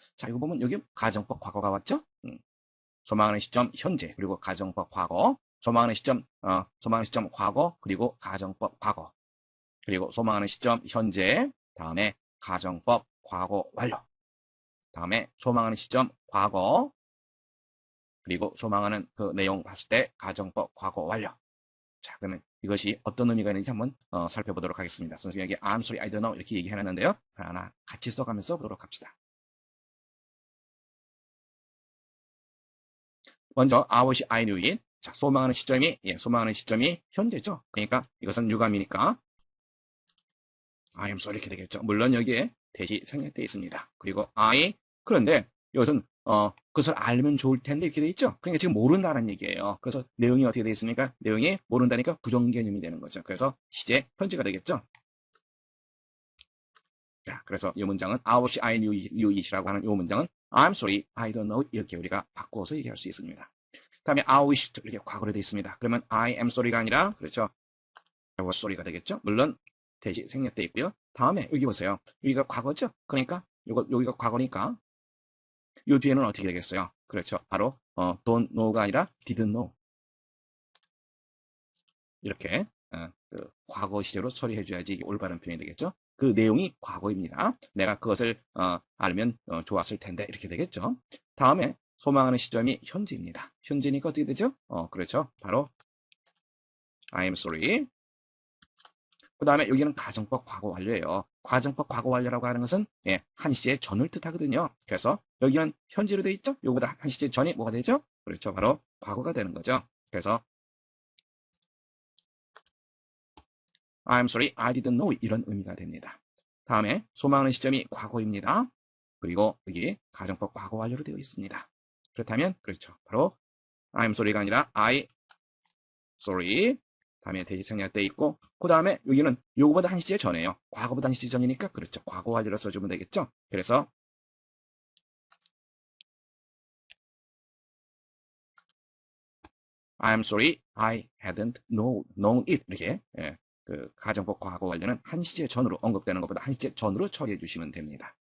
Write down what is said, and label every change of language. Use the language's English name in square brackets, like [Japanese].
[Korean] 자, 이거 보면 여기 가정법 과거가 왔죠? 소망하는 시점 현재 그리고 가정법 과거, 소망하는 시점 과거 그리고 가정법 과거, 그리고 소망하는 시점 현재, 다음에 가정법 과거 완료, 다음에 소망하는 시점 과거, 그리고 소망하는 그 내용 봤을 때 가정법 과거 완료. 자, 그러면 이것이 어떤 의미가 있는지 한번 살펴보도록 하겠습니다. 선생님에게 [English] I'm sorry, I don't know [Korean] 이렇게 얘기해놨는데요. 하나 같이 써가면서 보도록 합시다. 먼저 [English] I wish I knew it. [Korean] 자, 소망하는 시점이 현재죠. 그러니까 이것은 유감이니까 [English] I am sorry [Korean] 이렇게 되겠죠. 물론 여기에 대시 생략되어 있습니다. 그리고 그런데 이것은 그것을 알면 좋을 텐데 이렇게 돼 있죠. 그러니까 지금 모른다는 얘기예요. 그래서 내용이 어떻게 되어 있습니까? 내용이 모른다니까 부정개념이 되는 거죠. 그래서 시제 현재가 되겠죠. 자, 그래서 이 문장은 [English] I wish I knew it [Korean] 이라고 하는 이 문장은 [English] I'm sorry, I don't know [Korean] 이렇게 우리가 바꿔서 얘기할 수 있습니다. 다음에 [English] I wish [Korean] 이렇게 과거로 되어 있습니다. 그러면 [English] I am sorry [Korean] 가 아니라 그렇죠. [English] I was sorry가 되겠죠. [Korean] 물론 대시 생략되어 있고요. 다음에 여기 보세요. 여기가 과거죠. 그러니까 여기가 과거니까 이 뒤에는 어떻게 되겠어요? 그렇죠. [English] 바로 don't know [Korean] 가 아니라 [English] didn't know. [Korean] 이렇게 그 과거 시제로 처리해줘야지 올바른 표현이 되겠죠. 그 내용이 과거입니다. 내가 그것을 알면 좋았을 텐데 이렇게 되겠죠. 다음에 소망하는 시점이 현재입니다. 현재니까 어떻게 되죠? 그렇죠. [English] 바로 I am sorry. [Korean] 그 다음에 여기는 가정법 과거 완료예요. 가정법 과거 완료라고 하는 것은 한 시제 전을 뜻하거든요. 그래서 여기는 현재로 되어 있죠. 요거보다 한 시제 전이 뭐가 되죠? 그렇죠. 바로 과거가 되는 거죠. [English] 그래서 I'm sorry, I didn't know [Korean] 이런 의미가 됩니다. 다음에 소망하는 시점이 과거입니다. 그리고 여기 가정법 과거 완료로 되어 있습니다. 그렇다면 그렇죠. [English] 바로 I'm sorry [Korean] 가 아니라 [English] I sorry. [Korean] 다음에 대시 생략되어 있고 그 다음에 여기는 요거보다 한 시제 전이에요. 과거보다 한 시제 전이니까 그렇죠. 과거 완료로 써주면 되겠죠. 그래서 [English] I'm sorry, I hadn't known it [Korean] 이렇게 그 가정법 과거 완료는 한 시제 전으로 언급되는 것보다 한 시제 전으로 처리해 주시면 됩니다.